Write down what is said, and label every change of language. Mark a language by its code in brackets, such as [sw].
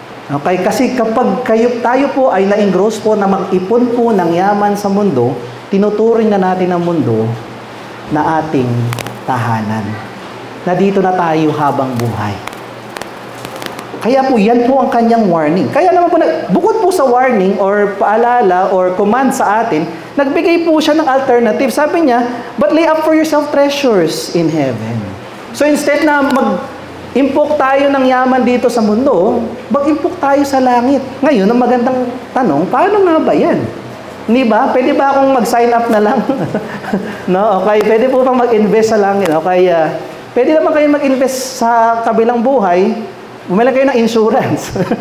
[tl] Okay, kasi kapag tayo po ay na-engross po na mag-ipon po ng yaman sa mundo, tinuturing na natin ang mundo na ating tahanan. Na dito na tayo habang buhay. Kaya po, yan po ang kanyang warning. Kaya naman po, bukod po sa warning or paalala or command sa atin, nagbigay po siya ng alternative. Sabi niya, [en] but lay up for yourself treasures in heaven. [tl] So instead na mag-impok tayo ng yaman dito sa mundo, mag-impok tayo sa langit. Ngayon, ang magandang tanong, paano nga ba yan? Hindi ba? Pwede ba akong mag-sign up na lang? No? Okay, pwede po bang mag-invest sa langit? Okay, Pwede naman kayo mag-invest sa kabilang buhay, bumili kayo ng insurance.